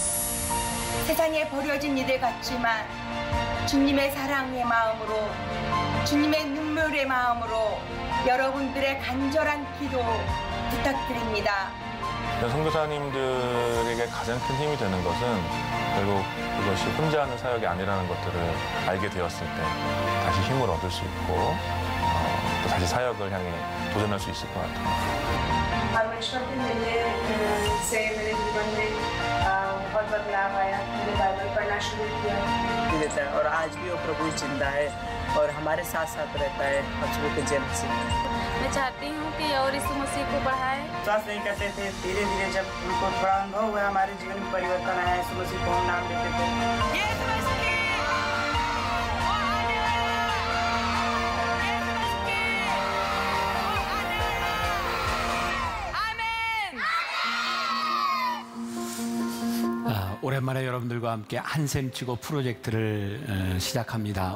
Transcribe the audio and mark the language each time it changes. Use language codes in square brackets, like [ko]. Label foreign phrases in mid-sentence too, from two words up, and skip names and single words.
[ko] 세상에 버려진 이들 같지만 주님의 사랑의 마음으로, 주님의 눈물의 마음으로 여러분들의 간절한 기도 부탁드립니다. 선교사님들에게 가장 큰 힘이 되는 것은 결국 그것이 혼자 하는 사역이 아니라는 것들을 알게 되었을 때 다시 힘을 얻을 수 있고 또 다시 사역을 향해 도전할 수 있을 것 같아요. [hi] परमेश्वर के मिलने से मेरे जीवन में बहुत बदलाव आया। मैंने बाइबल पढ़ना शुरू किया और आज भी वो प्रभु जिंदा है। और हमारे साथ साथ रहता है बच्चों के जन्म से। मैं चाहती हूँ कि और यीशु मसीह को बढ़ाए। विश्वास नहीं करते थे, धीरे धीरे जब उनको थोड़ा अनुभव हुआ हमारे जीवन में परिवर्तन आया, यीशु मसीह को हम नाम देते थे। [ko] 오랜만에 여러분들과 함께 한샘치고 프로젝트를 시작합니다.